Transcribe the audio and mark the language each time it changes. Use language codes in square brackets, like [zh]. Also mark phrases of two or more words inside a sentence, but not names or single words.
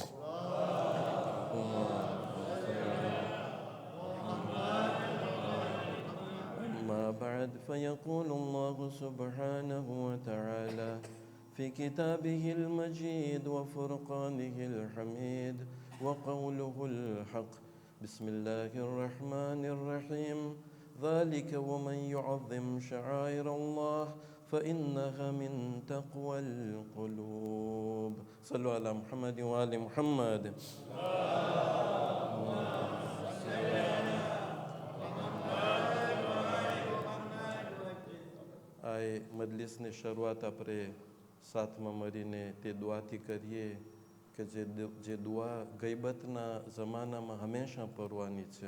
[ar] أما بعد، فيقول الله سبحانه وتعالى في كتابه المجيد وفرقانه الحميد وقوله الحق. بسم الله الرحمن الرحيم. ذلك ومن يعظم شعائر الله فإنها من تقوى القلوب. صلوا على محمد وآل محمد. [gu] આય મજલિસની શરૂઆત આપણે સાથમાં મળીને તે દુઆથી કરીએ કે જે દુઆ ગઈબતના જમાનામાં હંમેશા પઢવાની છે.